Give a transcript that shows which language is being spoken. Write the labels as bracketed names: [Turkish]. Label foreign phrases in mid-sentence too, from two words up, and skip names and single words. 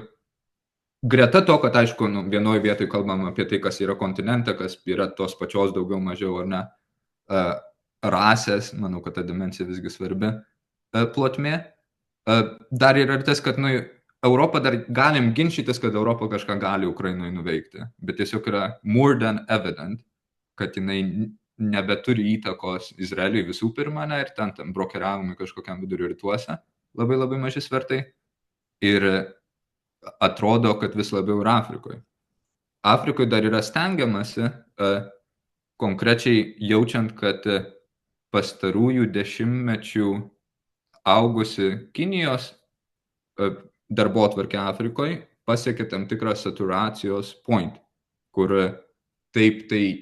[Lithuanian] Greta to, kad aišku, vienoje vietoje kalbam apie tai, kas yra kontinente, kas yra tos pačios daugiau mažiau ar ne rasės, manau, kad ta dimensija visgi svarbi plotmė. Dar yra ir tas, kad Europą dar galim ginčytis, kad Europa kažką gali Ukrainoje nuveikti, bet tiesiog yra [English] more than evident, [Lithuanian] kad jinai nebeturi įtakos Izraeliui visų pirma, ne, ir ten brokeriavimui kažkokiam vidurio rytuose labai labai maži svertai. Ir atrodo, kad vis labiau ir Afrikoje. Afrikoje dar yra stengiamasi, konkrečiai jaučiant, kad pastarųjų dešimtmečių augusi Kinijos darbotvarkė Afrikoje pasiekė tam tikrą saturacijos point, kur taip tai